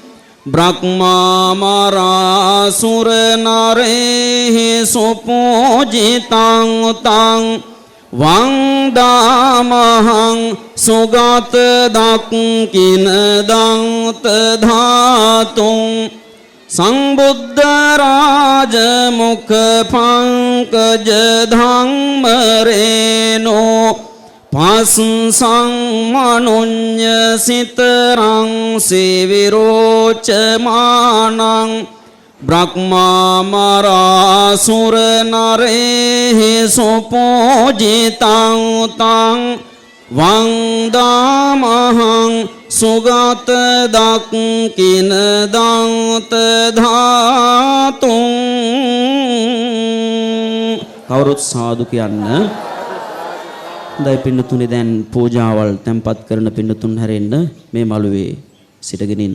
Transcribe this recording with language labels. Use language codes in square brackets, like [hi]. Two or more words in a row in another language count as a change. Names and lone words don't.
[pi] බ්‍රහ්මාමරා සුර නරේ සුපූජිතං තං වන්දාමහං සුගත දක්ඛින දන්ත ධාතුං සංබුද්ධ රාජ මුඛ පංකජ ධම්ම රේනෝ භස්සං මනුඤ්ඤ සිතරං සිවිරෝචමානං බ්‍රහ්මාමරා සුර නරේ සුපූජිතං තං වන්දාමහං සුගත දක්ඛින දන්ත ධාතුං. [si] කවුරුත් සාදු කියන්න. හොඳයි පින්නතුනේ, දැන් පූජාවල් තැන්පත් කරන පින්නතුන් හැරෙන්න මේ මළුවේ සිටගෙන ඉන්න.